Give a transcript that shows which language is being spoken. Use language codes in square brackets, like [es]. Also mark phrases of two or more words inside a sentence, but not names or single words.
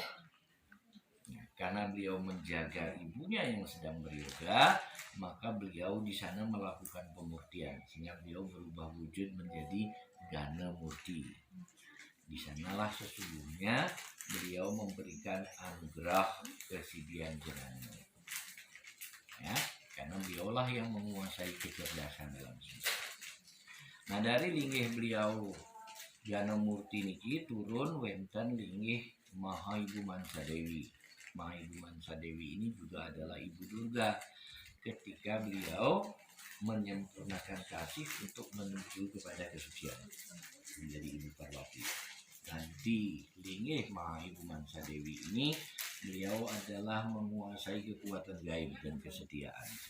[id] Ya, karena beliau menjaga ibunya yang sedang beryoga, maka beliau di sana melakukan pemurtian sehingga beliau berubah wujud menjadi Gana Murti. Di sanalah sesungguhnya beliau memberikan anugerah kesidian jenengan. Ya, karena beliaulah yang menguasai kecerdasan dalam semesta. Nah, dari linggih beliau Gana Murti niki turun wenten linggih Maha Ibu Mansa Dewi. Maha Ibu Mansa Dewi ini juga adalah Ibu Durga ketika beliau menyempurnakan kasih untuk menuju kepada kesucian menjadi Ibu Parwati. Nah, di linggih Maha Ibu Mansa Dewi ini beliau adalah menguasai kekuatan gaib dan kesetiaan.